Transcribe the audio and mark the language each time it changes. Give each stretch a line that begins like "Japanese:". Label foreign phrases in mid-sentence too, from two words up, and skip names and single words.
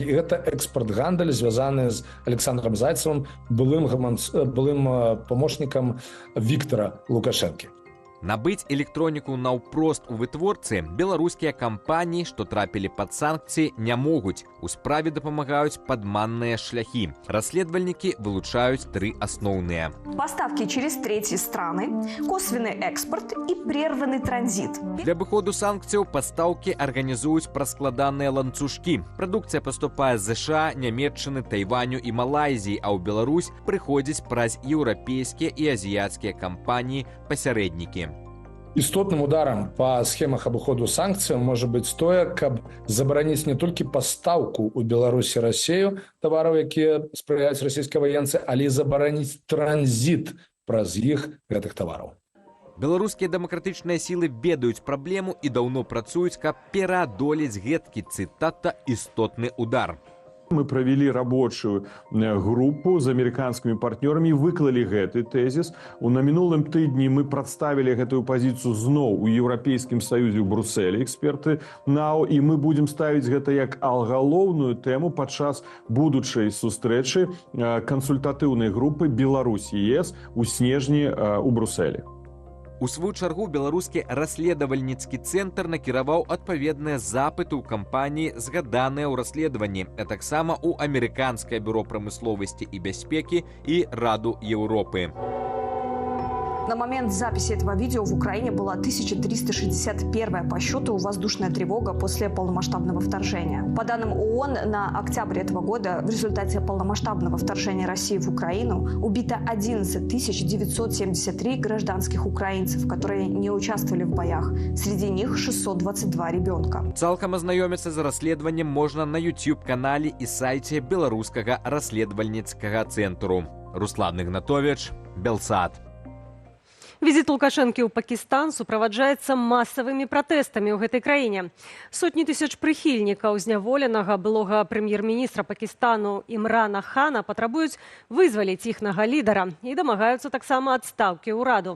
Belarusian: І гэта экспорт-гандаль, звязаны з Александром Зайцевым, былым памочнікам Віктара Лукашэнкі. Набыць электроніку наўпрост у вытворцы беларускія кампаніі, што трапілі пад санкцыі, не могуць. У справе дапамагаюць падманныя шляхі. Расследавальнікі вылучаюць 3 асноўныя.
Russian: Поставки через третьи страны, косвенный экспорт и прерванный транзит.
Belarusian: Для абыходу санкцыяў пастаўкі арганізуюць праз складаныя ланцужкі. Прадукцыя паступае з ЗША, Нямецчыны, Тайваню і Малайзіі, а ў Беларусь прыходзіць праз еўрапейскія і азіяцкія кампаніі-пасярэднікі. Істотным ударам па схемах абыходу санкцыяў можа быць тое, каб забараніць не толькі пастаўку ў Беларусі Расею тавараў, якія спрыяюць расійскай ваенцы, але і забараніць транзіт праз іх гэтых тавараў. Беларускія дэмакратычныя сілы ведаюць праблему і даўно працуюць, каб пераадолець гэткі, цытата, істотны удар.
Russian: Мы провели рабочую группу
Belarusian: з американскімі партнёрамі, выклалі гэты тэзіс. На мінулым тыдні мы прадставілі гэтую пазіцыю зноў у Еўрапейскім саюзе ў Брусэлі, эксперты НАО, і мы будзем ставіць гэта як галоўную тэму падчас будучай сустрэчы кансультатыўнай групы Беларусь-ЕС у снежні ў Брусэлі. У сваю чаргу беларускі расследавальніцкі цэнтр накіраваў адпаведныя запыты ў кампаніі, згаданыя ў расследаванні, а таксама ў амерыканскае бюро прамысловасці і бяспекі і Раду Еўропы.
Russian: На момент записи этого видео в Украине была 1361-я по счету воздушная тревога после полномасштабного вторжения. По данным ООН, на октябрь этого года в результате полномасштабного вторжения России в Украину убито 11 973 гражданских украинцев, которые не участвовали в боях. Среди них 622 ребенка.
Belarusian: Цалкам азнаёміцца з расследаваннем можна на YouTube-канале і сайце беларускага расследавальніцкага цэнтру. Руслан Ігнатович, Белсат. Візіт Лукашэнкі ў Пакістан суправаджаецца масавымі пратэстамі ў гэтай краіне. Сотні тысяч прыхільнікаў зняволенага былога прэм'ер-міністра Пакістану Імрана Хана патрабуюць вызваліць іхнага лідара і дамагаюцца таксама адстаўкі ўраду.